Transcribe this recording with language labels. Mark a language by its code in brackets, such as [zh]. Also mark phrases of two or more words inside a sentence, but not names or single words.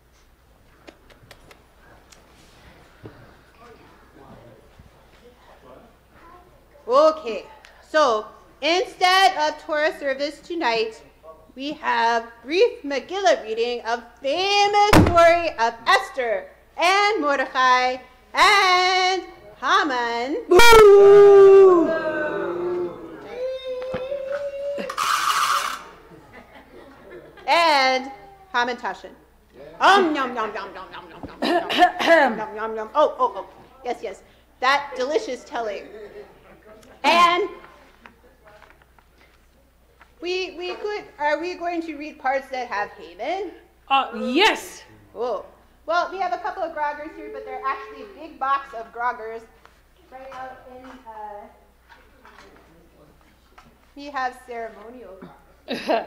[en] Okay, so instead of Torah service tonight, we have brief Megillah reading of famous story of Esther and Mordechai and Haman. And Hamantashen. Yum, yum, yum, yum, yum, yum, yum, yum, yum, yum, yum. Oh. Yes. That delicious telling. And are we going to read parts that have Haman? Yes. Oh. Well, we have a couple of groggers here, but they're actually a big box of groggers right out in, we have ceremonial groggers.